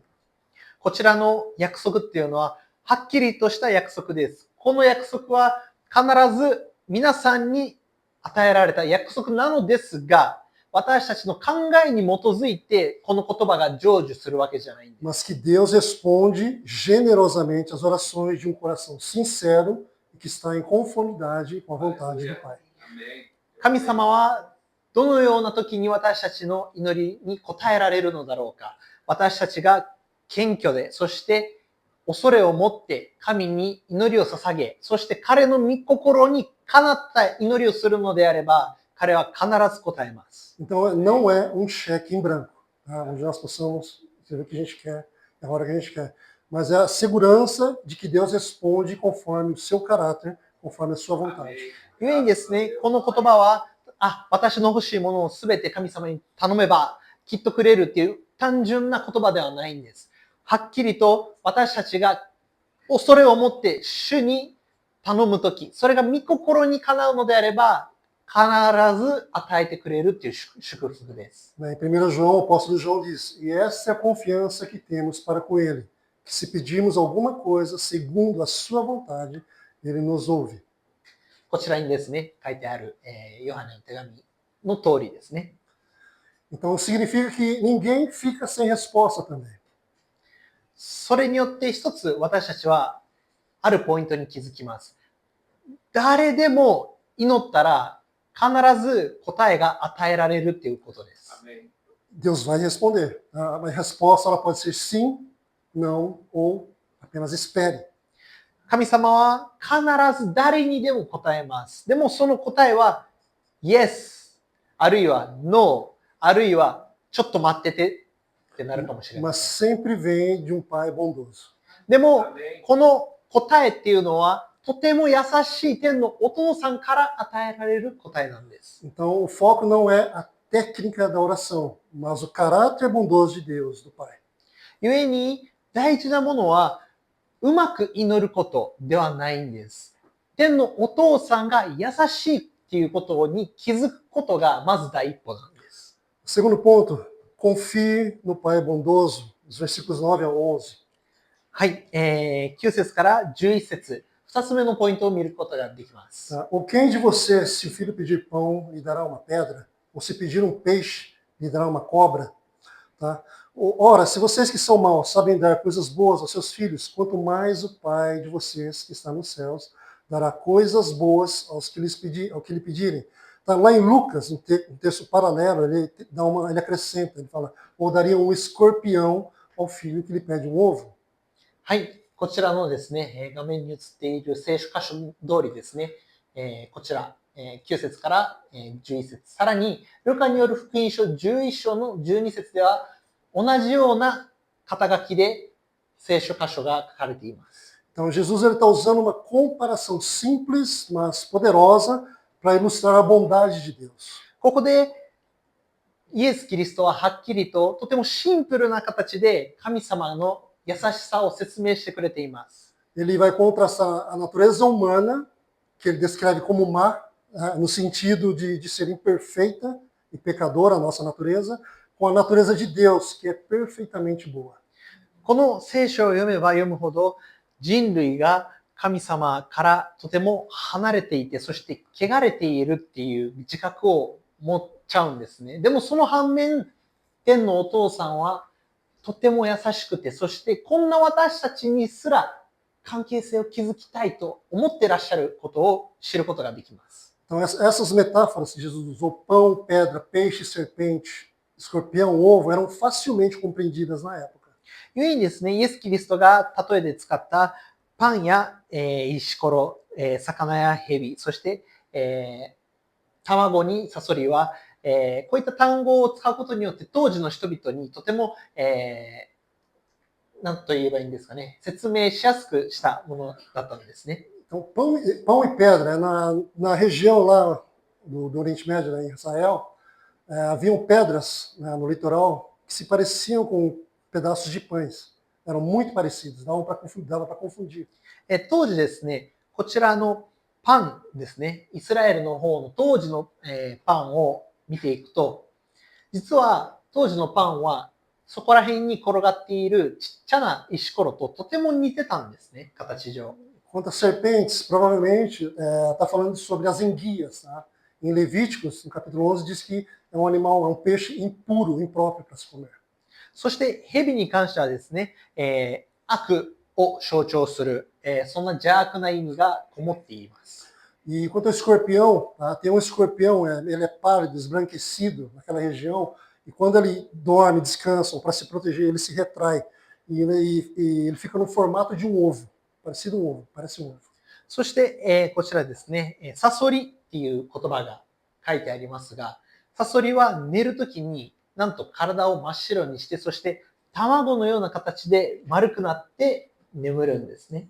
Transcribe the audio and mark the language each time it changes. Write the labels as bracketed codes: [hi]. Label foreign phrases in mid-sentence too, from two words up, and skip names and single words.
[ja] こちらの約束っていうのは、はっきりとした約束です。この約束は必ず皆さんに与えられた約束なのですが、私たちの考えに基づいてこの言葉が成就するわけじゃないんです。 [pt] Mas que Deus responde generosamente às orações de um coração sincero e que está em conformidade com a vontade do Pai. [ja] 神様はどのような時に私たちの祈りに応えられるのだろうか。私たちが謙虚で、そして恐れを持って神に祈りを捧げ、そして彼の御心にかなった祈りをするのであれば、彼は必ず答えます。 [pt] Então, não é um cheque em branco, tá? Onde nós possamos escrever o que a gente quer, na hora que a gente quer. Mas é a segurança de que Deus responde conforme o seu caráter, conforme a sua vontade. [ja] 故にですね、この言葉は、私の欲しいものをすべて神様に頼めばきっとくれるっていう単純な言葉ではないんです。はっきりと私たちが恐れを持って主に頼むとき、それが御心にかなうのであれば、必ず与えてくれるっていう祝福です。 [pt] Em 1 João, o apóstolo João diz, e essa é a confiança que temos para com ele, que se pedirmos alguma coisa segundo a sua vontade, ele nos ouve. [ja] こちらにですね、書いてある、ヨハネの手紙の通りですね。 [pt] Então significa que ninguém fica sem resposta também. [ja] それによって一つ私たちはあるポイントに気づきます。誰でも祈ったら必ず答えが与えられるっていうことです。 [pt] Deus vai responder. A resposta ela pode ser sim, não ou apenas espere. [ja] 神様は必ず誰にでも答えます。でもその答えは Yes、あるいは No、あるいはちょっと待っててってなるかもしれない。 [pt] Mas sempre vem de um pai bondoso. [ja] でもこの答えっていうのはとても優しい天のお父さんから与えられる答えなんです。 [pt] Então o foco não é a técnica da oração, mas o caráter bondoso de Deus, do Pai. [ja] 故に大事なものはうまく祈ることではないんです。天のお父さんが優しいっていうことに気づくことがまず第一歩なんです。 [pt] Segundo ponto, confie no Pai bondoso, os versículos 9 a 11. [ja] はい、9節から11節、2つ目のポイントを見ることができます。 [pt] Ou quem de vocês, se o filho pedir pão, lhe dará uma pedra? Ou se pedir um peixe, lhe dará uma cobra? Tá? Ora, se vocês que são maus sabem dar coisas boas aos seus filhos, quanto mais o Pai de vocês, que está nos céus, dará coisas boas aos que ao que lhe pedirem. Tá, lá em Lucas, um texto paralelo, ele acrescenta, ele fala, ou daria um escorpião ao filho que lhe pede um ovo. [ja] はい、こちらのですね、画面に映っている聖書箇所通りですね、こちら、9節から11節、さらに、ルカによる福音書11章の12節では、同じような肩書きで聖書箇所が書かれています。 [pt] Então Jesus está usando uma comparação simples, mas poderosa, para ilustrar a bondade de Deus. [ja] ここで、イエス・キリストははっきりと、とてもシンプルな形で神様の優しさを説明してくれています。 [pt] Ele vai contrastar a natureza humana, que ele descreve como má, no sentido de ser imperfeita e pecadora, a nossa natureza, com a natureza de Deus, que é perfeitamente boa. [ja] この聖書を読めば読むほど、人類が神様からとても離れていて、そして汚れているっていう自覚を持っちゃうんですね。でもその反面、天のお父さんはとても優しくて、そしてこんな私たちにすら関係性を築きたいと思ってらっしゃることを知ることができます。 [pt] Então essas metáforas que Jesus usou, pão, pedra, peixe, serpente, escorpião, ovo, eram facilmente compreendidas na época. [ja] 故にですね、イエス・キリストが例えで使ったパンや、石ころ、魚や蛇、そして、卵にサソリは、こういった単語を使うことによって当時の人々にとても、何と言えばいいんですかね、説明しやすくしたものだったんですね。 [pt] Então pão e pedra, na região lá do Oriente Médio, né, em Israel, haviam pedras, né, no litoral que se pareciam com pedaços de pães. Eram muito parecidos, dava para confundir. [ja] 当時ですね、こちらのパンですね、イスラエルの方の当時の、パンを見ていくと、実は当時のパンはそこら辺に転がっているちっちゃな石ころととても似てたんですね、形上。 [pt] Quanto às serpentes, provavelmente está falando sobre as enguias. Tá? Em Levíticos, no capítulo 11, diz que é um animal, é um peixe impuro, impróprio para se comer. [ja] そして蛇に関してはですね、悪を象徴する、そんな邪悪な意味がこもっています。 [pt] E quanto ao escorpião, tá? Tem um escorpião, ele é pálido, esbranquecido naquela região, e quando ele dorme, descansa, para se proteger, ele se retrai, e ele fica no formato de um ovo, parecido um ovo, parece um ovo. [ja] そして、こちらですね、サソリっていう言葉が書いてありますが、サソリは寝るときになんと体を真っ白にして、そして卵のような形で丸くなって眠るんですね。